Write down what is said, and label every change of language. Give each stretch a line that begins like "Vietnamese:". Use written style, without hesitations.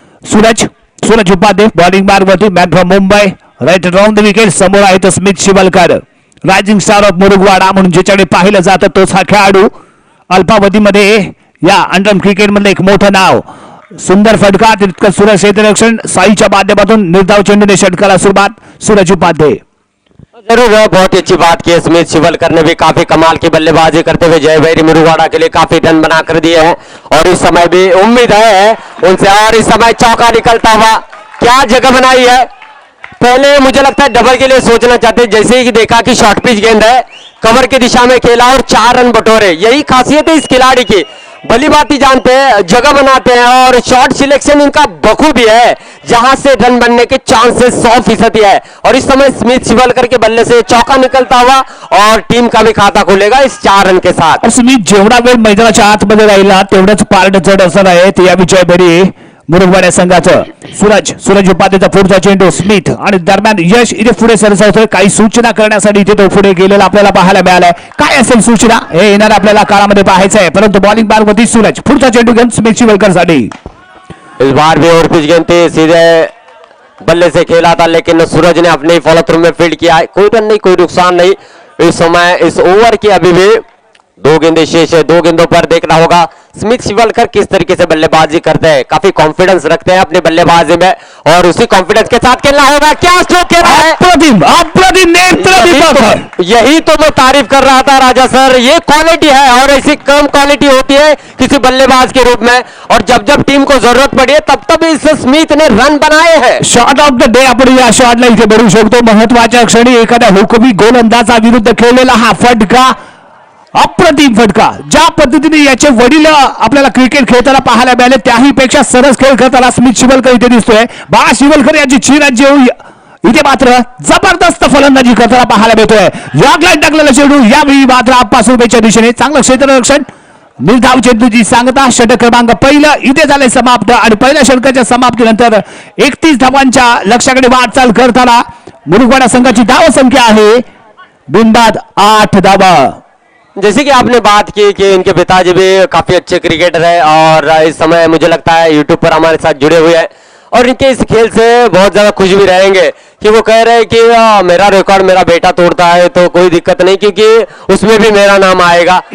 Marathi: Suraj Upadhye bowling मार्गवरती
English: Man from Mumbai.
Marathi: Right round the wicket समोर आहेत स्मित Shivalkar. Rising star of मुरगवाडा म्हणून ज्याच्याकडे पाहिलं जातं तोच हा खेळाडू. अल्पावधीमध्ये या अंडर क्रिकेट मधलं एक मोठं नाव. सुंदर फटका तितकं सूरज क्षेत्ररक्षण साईच्या माध्यमातून निर्धाव चेंडूने षटकाला सुरुवात सूरज उपाध्याय.
Hindi: जरूर बहुत ही अच्छी बात की स्मिथ शिवलकर ने भी काफी कमाल की बल्लेबाजी करते हुए जयभैरी मुरुगवाड़ा के लिए काफी रन बनाकर दिए हैं और इस समय भी उम्मीद है उनसे और इस समय चौका निकलता हुआ क्या जगह बनाई है. पहले मुझे लगता है डबल के लिए सोचना चाहते जैसे ही देखा कि शॉर्ट पिच गेंद है कवर की दिशा में खेला और 4 रन बटोरे. यही खासियत है इस खिलाड़ी की, भली बात ही जानते हैं, जगह बनाते हैं और शॉट सिलेक्शन इनका बखूबी है जहां से रन बनने के चांसेस 100% है. और इस समय स्मिथ शिवलकर के बल्ले से चौका निकलता हुआ और टीम का भी खाता खुलेगा इस 4 रन के साथ.
Marathi: स्मिथ जेवढा वेळ मैदानाच्या आतमध्ये राहिला तेवढंच पार्ट जड असणार आहे. ते या विजयभैरी मुरुगवाडा संघाचं. सूरज उपाध्यायचा पुढचा चेंडू स्मिथ आणि दरम्यान यश इथे पुढे सरसावतोय. काही सूचना करण्यासाठी इथे तो पुढे गेलेला आपल्याला पाहायला मिळालाय. काय असेल सूचना हे येणार आपल्याला काळामध्ये पाहायचं आहे. परंतु बॉलिंग मार्गवरती सूरज पुढचा चेंडू घेऊन स्मिथ शिवलकरसाठी.
Hindi: इस बार भी और पिच गेंद थी, सीधे बल्ले से खेला था लेकिन सूरज ने अपने फॉलो थ्रू में फील्ड किया. कोई रन नहीं, कोई नुकसान नहीं. इस समय इस ओवर की अभी भी 2 गेंदें शेष है. 2 गेंदों पर देखना होगा स्मिथ शिवलकर किस तरीके से बल्लेबाजी करते हैं. काफी कॉन्फिडेंस रखते हैं अपनी बल्लेबाजी में और उसी कॉन्फिडेंस के साथ खेलना होगा. क्या स्ट्रोक खेल रहा है,
Marathi: अप्रतिम नेत्र.
Hindi: यही तो मैं तारीफ कर रहा था राजा सर. ये क्वालिटी है और ऐसी कम क्वालिटी होती है किसी बल्लेबाज के रूप में और जब जब टीम को जरूरत पड़ी है तब तब इस स्मिथ ने रन बनाए हैं.
Marathi: शॉट ऑफ द डे आपण या शॉटला इथे बघू शकतो. महत्वाच्या क्षणी एखाद्या हुकमी गोलंदाजा विरुद्ध खेळलेला हा फटका, अप्रतिम फटका. ज्या पद्धतीने याचे वडील आपल्याला क्रिकेट खेळताना पाहायला मिळाले त्याही पेक्षा सरस खेळ करताना स्मिथ शिवलकर इथे दिसतोय. बाळा शिवलकर याची चिराज्य इथे मात्र जबरदस्त फलंदाजी करताना पाहायला मिळतोय. यागला टाकलेला चेंडू यावेळी मात्र आप्पा सुरभेच्या दिशेने चांगलं क्षेत्ररक्षण. निर्धाव चेंडूची सांगता षटक क्रमांक पहिलं इथे झाले समाप्त आणि पहिल्या षटकाच्या समाप्तीनंतर 31 धावांच्या लक्ष्याकडे वाटचाल करताना मुरुगवाडा संघाची धाव संख्या आहे बिनबाद 8 धावा.
Hindi: जैसे कि आपने बात की कि इनके पिताजी भी काफी अच्छे क्रिकेटर है और इस समय मुझे लगता है यूट्यूब पर हमारे साथ जुड़े हुए हैं और इनके इस खेल से बहुत ज्यादा खुश भी रहेंगे कि वो कह रहे हैं कि मेरा रिकॉर्ड मेरा बेटा तोड़ता है तो कोई दिक्कत नहीं क्योंकि उसमें भी मेरा नाम आएगा.